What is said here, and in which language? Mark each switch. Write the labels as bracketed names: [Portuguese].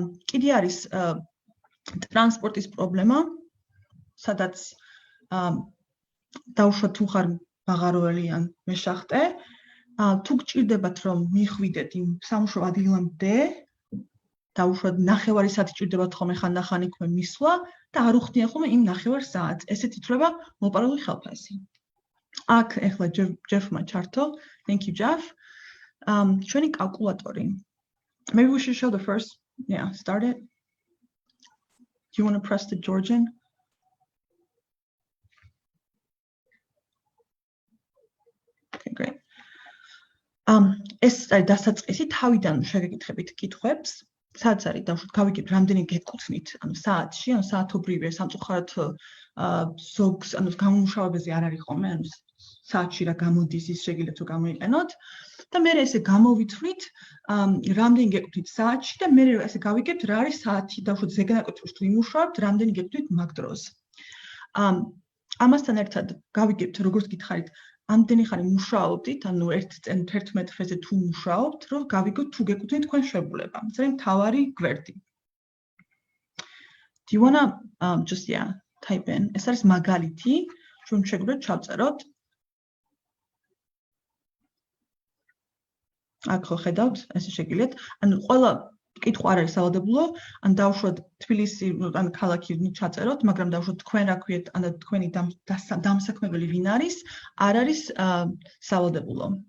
[Georgian] კიდე არის ტრანსპორტის პრობლემა, სადაც დაუშვათ თუ ხარ მაღაროელი ან მეშახტე, თუ გჭირდებათ რომ მიხვიდეთ იმ სამუშაო ადგილამდე, დაუშვათ ნახევარი საათი ჭირდებათ ხოლმე ხანდახან იქვე მისვლა და არ უხდიან ხოლმე იმ ნახევარ საათს. ესეც ითვლება მოპარული ხელფასი. აქ ეხლა ჯეფმა ჩართო, [English] thank you Jeff. [Georgian] ჩვენი კალკულატორი. [English] Maybe we should show the first, start it. Do you want to press the Georgian? Okay, great. [Georgian] ეს არის დასაწყისი, თავიდან შეგეკითხებით კითხვებს. სადაც არის დავუშვათ გავიგებ რამდენი გეკუთვნით, ანუ საათში, ანუ საათობრივი სამწუხაროდ ზოგს, ანუ გამომუშავებაზე არ არის ხოლმე, ანუ საათში რა გამოდის, ის შეგიძლიათ რომ გამოიყენოთ და მე ესე გამოვითვლით, რამდენი გეკუთვნით საათში და მე ესე გავიგებთ რა არის საათი, დავუშვათ ზეგანაკუთრებს თუ იმუშავებთ, რამდენი გეკუთვნით მაგ დროს. ამასთან ერთად გავიგებთ, როგორც გითხარით, ამდენი ხანი მუშაობდით, ანუ 11 თვეზე თუ მუშაობთ, რომ გავიგოთ თუ გეკუთვნით თქვენ შვებულება. ეს არის მთავარი გვერდი. [English] Do you want to just type in? [Georgian] ეს არის მაგალითი, რომ შეგვიძლია ჩავწეროთ. აქ ხო ხედავთ, ესე შეგიძლიათ. ანუ ყველა კითხვა არ არის სავალდებულო, ან დავუშვათ თბილისი, ან ქალაქი ჩაწეროთ, მაგრამ დავუშვათ თქვენ რა ქვიეთ, ან თქვენი დამსაქმებელი ვინ არის, არ არის სავალდებულო.